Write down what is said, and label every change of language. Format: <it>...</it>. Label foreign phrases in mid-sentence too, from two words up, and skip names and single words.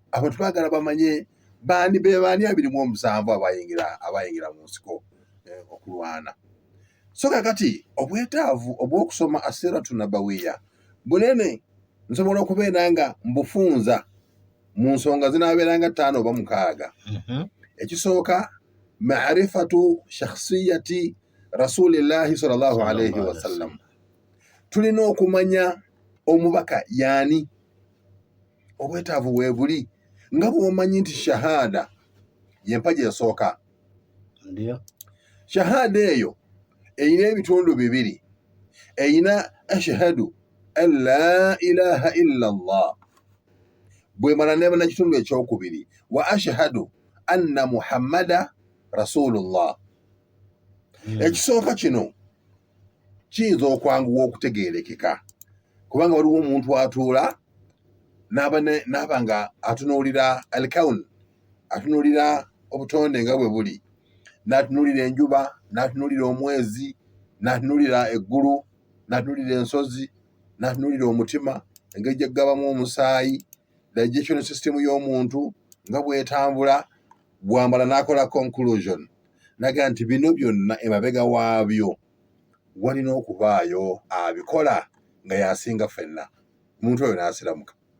<lg>abantu baagala bamanye baani 27 abayingira mu nsiko okulwana so kakati obwetaavu obw'okusoma</lg> <ar>السيرة النبوية</ar> <lg>bunene nsobola okubeera nga mbufunza mu nsonga zinaabeeranga 5 oba 6 ekisooka</lg> <ar>معرفة شخصية رسول الله صلى الله عليه وسلم</ar> <lg>tulina okumanya omubaka yaani obwetaavu weebuli nga bw'omanyi nti shahada yempaja esooka shahada eyo eyina ebitundu 2 eyina</lg> <ar>أشهد أن لا إله إلا الله</ar> <lg>bwemala neba na kitundu ekyokubiri</lg> <ar>وأشهد أن محمدا رسول الله</ar> <lg>ekisooka kino kiyinza okwanguwa okutegeerekeka kubanga waliwo omuntu atuula n'aba nga atunuulira alkaun atunuulira obutonde nga bwe buli n'atunuulira enjuba n'atunuulira omwezi n'atunuulira eggulu n'atunuulira ensozi n'atunuulira omutima engeri gye ggabamu omusaayi</lg> <en>digestion system</en> <lg>y'omuntu nga bw'etambula bwambala n'akola conclusion naga nti bino byonna emabega waabyo walina okubaayo abikola nga yasinga ffenna omuntu oyo n'asiramuka</lg>